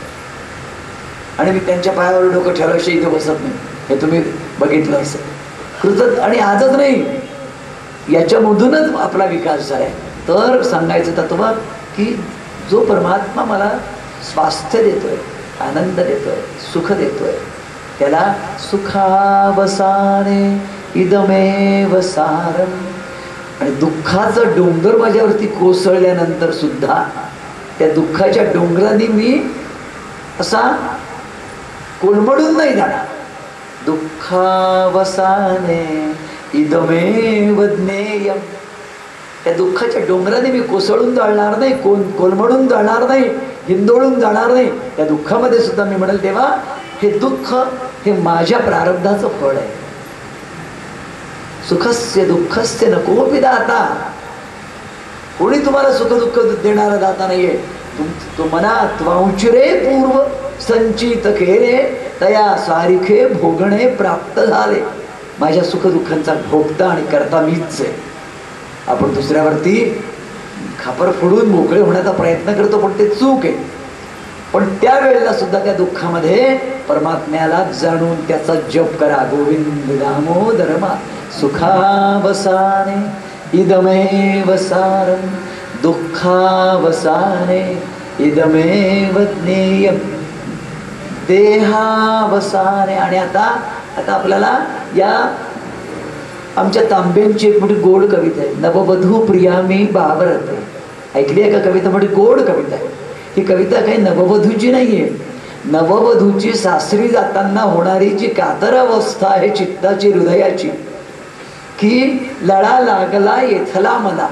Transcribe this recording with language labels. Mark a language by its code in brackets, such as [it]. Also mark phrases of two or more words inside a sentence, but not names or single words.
[mr] आणि मी त्यांच्या पायावर डोकं ठेवल्याशिवाय इथे बसत नाही, हे तुम्ही बघितलं असेल. कृतज्ञ. आणि आजच नाही, याच्यामधूनच आपला विकास झालाय. तर सांगायचं तत्व की जो परमात्मा मला स्वास्थ्य देतोय, आनंद देतोय, सुख देतोय, त्याला [sa] सुखावसाने इदमेव सारम. [mr] आणि दुःखाचं डोंगर माझ्यावरती कोसळल्यानंतर सुद्धा त्या दुःखाच्या डोंगराने मी असा कोलमडून नाही जाणार. [sa] दुःखावसाने इदमेव ज्ञेयम. [mr] त्या दुःखाच्या डोंगराने मी कोसळून जाणार नाही, कोलमडून जाणार नाही, हिंदोळून जाणार नाही. त्या दुःखामध्ये सुद्धा मी म्हणेल तेव्हा हे दुःख हे माझ्या प्रारब्धाचं फळ आहे. [sa] सुखस्य दुःखस्य न कोपी दाता. [mr] कोणी तुम्हाला सुख दुःख देणारा दाता नाहीये. तो मना त्वांचरे पूर्व संचित केले तया सारिखे भोगणे प्राप्त झाले. माझ्या सुखदुःखांचा भोगता आणि करता मीच आहे. आपण दुसऱ्यावरती खापर फोडून मोकळे होण्याचा प्रयत्न करतो, पण ते चूक आहे. पण त्यावेळेला सुद्धा त्या दुःखामध्ये परमात्म्याला जाणून त्याचा जप करा. [sa] गोविंद दामोदर मा सुखावसाने इदमेव सारम दुःखावसाने इदमेव ज्ञेयम देहावसाने. [mr] आणि आता आपल्याला या आमच्या तांब्यांची एक मोठी गोड कविता आहे, नववधू प्रिया मी बावरते. ऐकली आहे का कविता? मोठी गोड कविता आहे ही. कविता काही नववधूची नाहीये, नववधूची सासरी जाताना होणारी जी कातर अवस्था आहे चित्ताची, हृदयाची, की लळा लागला येथला मला.